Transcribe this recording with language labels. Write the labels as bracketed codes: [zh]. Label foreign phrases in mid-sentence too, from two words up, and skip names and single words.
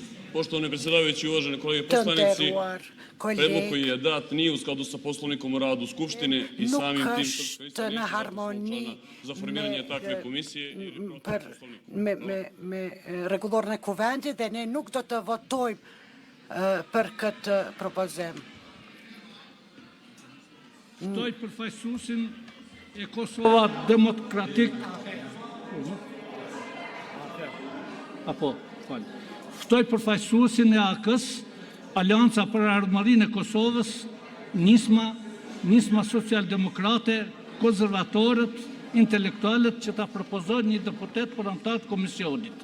[sr] Poštovani predsjedavajući, uvaženi kolege [sq] të [sr] poslanici, [sq] nderuar [sr] predlog koji [sq] kolegë, [sr] je dat nije u skladu sa poslovnikom o radu Skupštine i [sq] nuk [sr] samim tim [sq] është në harmoni [sr] za formiranje takve komisije ili [sq] me rregullorin e kuvendit dhe ne nuk do të votojmë për këtë propozim. Ftoj përfaqësuesin e Kosova Demokratik. Ftoj përfaqësuesin e AK-s, Alianca për Ardhmërinë e Kosovës, Nisma Socialdemokrate, Konservatorët, Intelektualët që ta propozojnë një deputet për antar të komisionit.